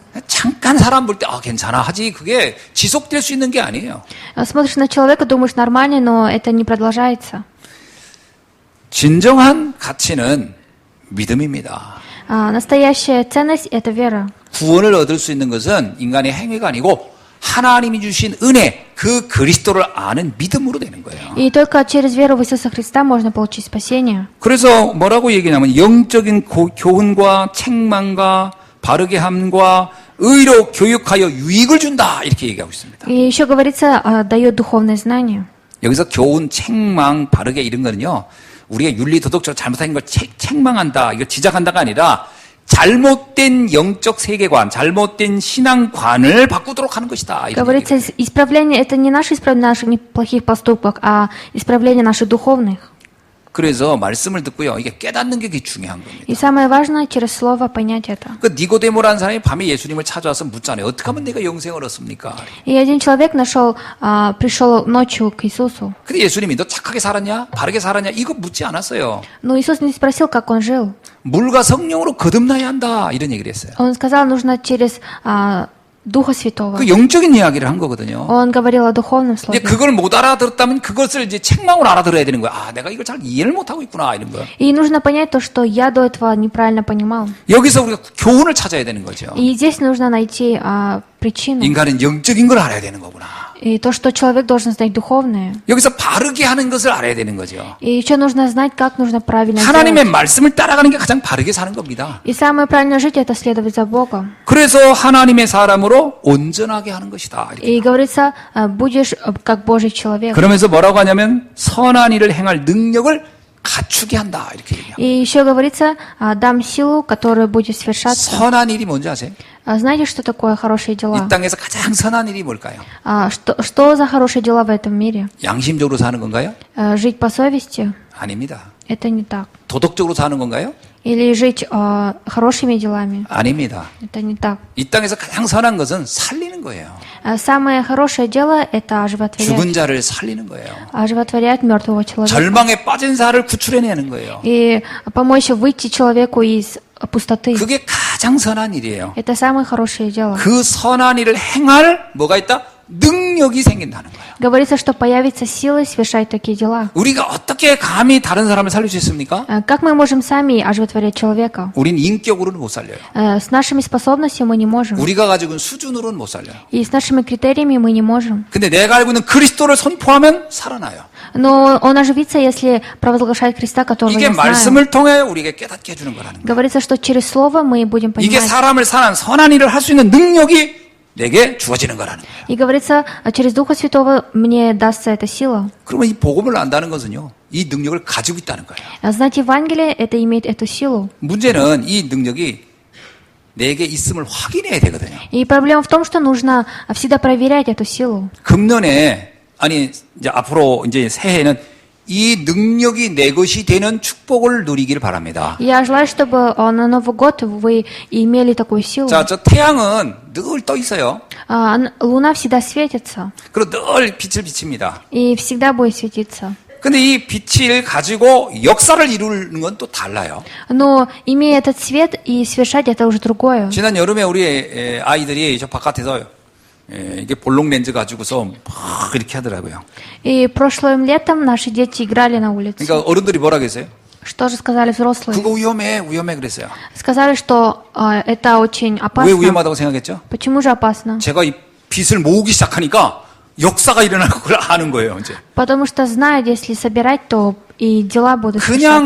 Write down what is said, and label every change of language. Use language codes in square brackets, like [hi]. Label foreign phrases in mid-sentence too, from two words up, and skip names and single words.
[ko] 잠깐 사람 볼 때 괜찮아 하지 그게 지속될 수 있는 게 아니에요. [ru] Смотришь на человека, думаешь нормально, но это не продолжается. [ko] 진정한 가치는 믿음입니다. [ru] Настоящая ценность — это вера. [ko] 구원을 얻을 수 있는 것은 인간의 행위가 아니고 하나님이 주신 은혜, 그 그리스도를 아는 믿음으로 되는 거예요. [ru] И только через веру в Иисуса Христа можно получить спасение. [ko] 그래서 뭐라고 얘기냐면 영적인 교훈과 책망과 바르게 함과 의로 교육하여 유익을 준다 이렇게 얘기하고 있습니다. [ru] И еще говорится, дает духовное знание. [ko] 여기서 교훈, 책망, 바르게 이런 거는요. 우리가 윤리 도덕적으로 잘못한 걸 책망한다, 이거 지적한다가 아니라 잘못된 영적 세계관, 잘못된 신앙관을 바꾸도록 하는 것이다. [ru] Говорится, исправление — это не наше исправление наших неплохих поступков, а исправление наших духовных. [ko] 그래서 말씀을 듣고요. 이게 깨닫는 게 중요한 겁니다. [ru] И самое важное — через слово понять это. [ko] 그 니고데모라는 사람이 밤에 예수님을 찾아와서 묻잖아요. 어떻게 하면 내가 영생을 얻습니까? [ru] И один человек пришел ночью к Иисусу. [ko] 근데 예수님이 너 착하게 살았냐? 바르게 살았냐? 이거 묻지 않았어요. [ru] Но Иисус не спросил, как он жил. [ko] 물과 성령으로 거듭나야 한다. 이런 얘기를 했어요. [ru] Он сказал, нужно через Духа Святого. [ko] 그 영적인 이야기를 한 거거든요. [ru] Он говорил о духовном [ko] 이제 [ru] слове. [ko] 그걸 못 알아들었다면 그것을 이제 책망으로 알아들어야 되는 거야. 내가 이걸 잘 이해를 못 하고 있구나 이런 거. [ru] И нужно понять то, что я до этого неправильно понимал. [ko] 여기서 우리가 교훈을 찾아야 되는 거죠. [ru] И здесь нужно найти причину. [ko] 인간은 영적인 걸 알아야 되는 거구나. [ru] И то, что человек должен знать духовное. [ko] 여기서 바르게 하는 것을 알아야 되는 거죠. [ru] И еще нужно знать, как нужно правильно [ko] 하나님의 [ru] делать. [ko] 말씀을 따라가는 게 가장 바르게 사는 겁니다. [ru] И самое правильное жить — это следовать за Богом. [ko] 그래서 하나님의 사람으로 온전하게 하는 것이다. 이렇게. [ru] И говорится, будешь как Божий человек. [ko] 그러면서 뭐라고 하냐면 선한 일을 행할 능력을 갖추게 한다. 이렇게 얘기해요. [ru] И еще говорится, дам силу, которая будет совершаться. [ko] 선한 일이 뭔지 아세요? [ru] Знаете, что такое хорошие [ko] 이 [ru] дела? [ko] 땅에서 가장 선한 일이 뭘까요? [ru] Что за хорошие дела в этом мире? [ko] 양심적으로 사는 건가요? [ru] Жить по совести? [ko] 아닙니다. [ru] Это не так. [ko] 도덕적으로 사는 건가요? [ru] Или жить хорошими делами? [ko] 아닙니다. [ru] Это не так. [ko] 이 땅에서 가장 선한 것은 살리는 거예요. [ru] Самое хорошее дело — это [ko] 죽은 [ru] оживотворять. [ko] 자를 살리는 거예요. [ru] Оживотворять мертвого человека. [ko] 절망에 빠진 자를 구출해내는 거예요. [ru] И помочь выйти человеку из пустоты. [ko] 그게 가장 선한 일이에요. [ru] Это самое хорошее дело. [ko] 그 선한 일을 행할 뭐가 있다? 능력이 생긴다는 거예요. [ru] Говорится, что появится сила совершать такие дела. [ko] 우리가 어떻게 감히 다른 사람을 살릴 수 있습니까? [ru] Как мы можем сами оживотворять человека? [ko] 우린 인격으로는 못 살려요. [ru] С нашими способностями мы не можем. [ko] 우리가 가지고 있는 수준으로는 못 살려요. [ru] И с нашими критериями мы не можем. [ko] 근데 내가 알고 있는 그리스도를 선포하면 살아나요. [ru] Но он оживится, если провозглашать Христа, которого [ko] 이게 [ru] я знаю. [ko] 말씀을 통해 우리에게 깨닫게 해주는 거라는 거예요. [ru] Говорится, что через Слово мы будем [ko] 이게 [ru] понимать. [ko] 사람을 사는 선한 일을 할 수 있는 능력이 내게 주어지는 거라는 거예요. [ru] И говорится, через Духа Святого мне дастся эта сила. [ko] 그러면 이 복음을 안다는 것은요, 이 능력을 가지고 있다는 거예요. [ru] Знать Евангелие, это иметь эту силу. [ko] 문제는 이 능력이 내게 있음을 확인해야 되거든요. [ru] И проблема в том, что нужно всегда проверять эту силу. [ko] 금년에, 아니, 이제 앞으로 이제 새해에는 이 능력이 내 것이 되는 축복을 누리기를 바랍니다. [ru] Я желаю, чтобы на Новый год вы имели такую силу. [ko] 자, 저 태양은 늘 떠 있어요. [ru] Луна всегда светится [ko] 그리고 늘 빛을 비칩니다. [ru] и всегда будет светиться. [ko] 근데 이 빛을 가지고 역사를 이루는 건 또 달라요. [ru] Но имея этот свет и совершать, это уже другое. [ko] 지난 여름에 우리 아이들이 저 바깥에서 이게 볼록 렌즈 가지고서 막 이렇게 하더라고요. [ru] И прошлым летом наши дети играли на улице. [ko] 그러니까 어른들이 뭐라 그랬어요? [ru] Что же сказали взрослые? [ko] 그거 위험해 그랬어요. [ru] Сказали, что это очень [ko] 왜 [ru] опасно. [ko] 위험하다고 생각했죠? [ru] Почему же опасно? [ko] 제가 이 빛을 모으기 시작하니까 역사가 일어날 걸 아는 거예요, 이제. [ru] Потому что знают, если собирать, то и дела будут [ko] 그냥